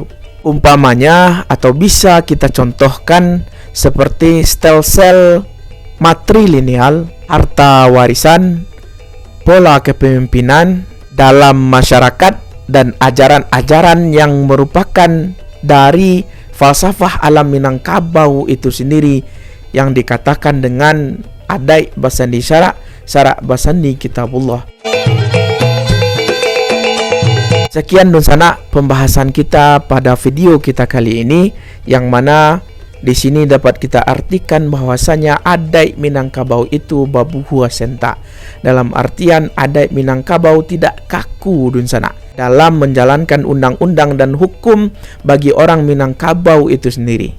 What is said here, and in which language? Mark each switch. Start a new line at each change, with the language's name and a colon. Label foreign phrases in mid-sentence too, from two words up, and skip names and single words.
Indonesian: Umpamanya atau bisa kita contohkan seperti stelsel matrilineal, harta warisan, pola kepemimpinan dalam masyarakat, dan ajaran-ajaran yang merupakan dari falsafah alam Minangkabau itu sendiri yang dikatakan dengan
Minangkabau: adai basandi syarak, syarak basandi kitabullah.
Indonesian: Sekian Dun Sanak pembahasan kita pada video kita kali ini, yang mana di sini dapat kita artikan bahwasanya adat Minangkabau itu
Minangkabau: babu hua senta.
Indonesian: Dalam artian adat Minangkabau tidak kaku Dun Sanak dalam menjalankan undang-undang dan hukum bagi orang Minangkabau itu sendiri.